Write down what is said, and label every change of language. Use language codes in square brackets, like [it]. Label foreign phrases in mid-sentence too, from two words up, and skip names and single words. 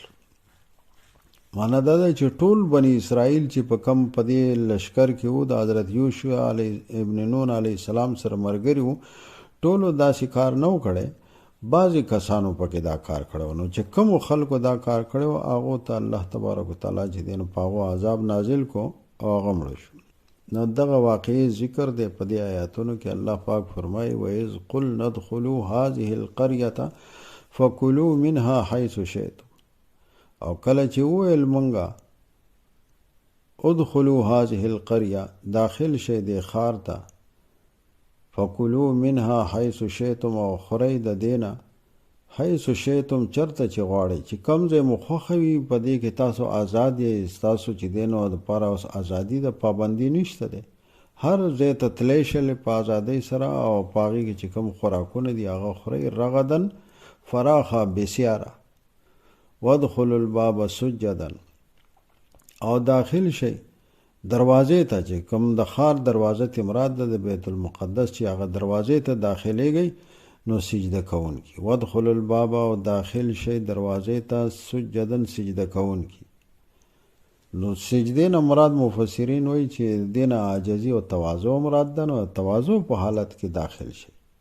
[ps] معنا دا ده چې ټول بني اسرائیل چې په کم په دې لشکر کې وو د حضرت یوشع ابن نون علیه السلام سره ملګري وو، ټولو داسې کار نه و کړی. بعضې کسانو پکې دا کار کړی نو چې کومو خلکو دا کار کړی و هغو ته الله تبارک وتعالی چې دی نو په هغو عذاب نازل کو او هغه مړه شو. نو دغه واقعي ذکر دی په دې آیاتونو کې. الله پاک فرمایي [ar] وَإِذْ قُلْنَا ادْخُلُوا هَٰذِهِ الْقَرْيَةَ فَكُلُوا مِنْهَا حَيْثُ شِئْتُمْ، [ps] او کله چې وویل مونږه [ar] ادخلوا هذه القريه، [ps] داخل شئ دې ښار ته، [ar] فکلوا منها حیث شئتم، [ps] او خورئ د دې نه [ar] حیث شئتم [ps] چرته چې غواړئ، چې کوم ځای مو خوښه وي په دې کې تاسو آزاد یې. ستاسو چې دی نو دپاره اوس ازادي د پابندي نشته دی، هر ځای ته تلی شلې په ازادۍ سره او په هغې کې چې کوم خوراکونه دي هغه خورئ. [ar] رغدن [ps] فراخه بسیاره [ar] وادخلوا الباب سجدا، [ps] او داخل شي دروازې ته چې کوم د ښار دروازه ته مراد ده د بیت المقدس چې هغه دروازې ته داخلېږئ نو سجده کوونکي. [ar] وادخلوا الباب، [ps] او داخل شي دروازې ته سجدا سجده کوونکي. نو سجدې نه مراد مفسرین وایي چې دې نه عاجزي او تواضع مراد ده، نو تواضع په حالت کې داخل شي.